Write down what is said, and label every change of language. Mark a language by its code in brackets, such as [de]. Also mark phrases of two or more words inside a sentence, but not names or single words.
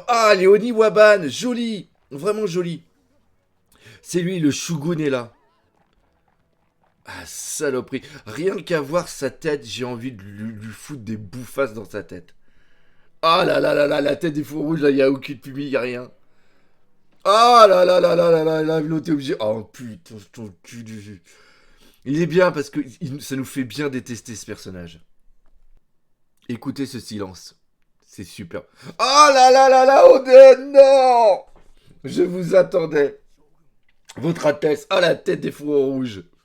[fr] Ah, Léonie Waban, joli. Vraiment joli. C'est lui, le Shogun est là. Ah, saloperie. Rien qu'à voir sa tête, j'ai envie de lui foutre des bouffasses dans sa tête. Ah là là là là, la tête des fous rouges, là, il n'y a aucune pupille, il n'y a rien. Ah là là là là là là là, là, t'es obligé. Oh putain, ton cul du jus. Il est bien parce que ça nous fait bien détester ce personnage. Écoutez ce silence. C'est super. Ah là là là là, Oden, non! Je vous attendais. Votre Altesse, ah la tête des fourreaux rouges.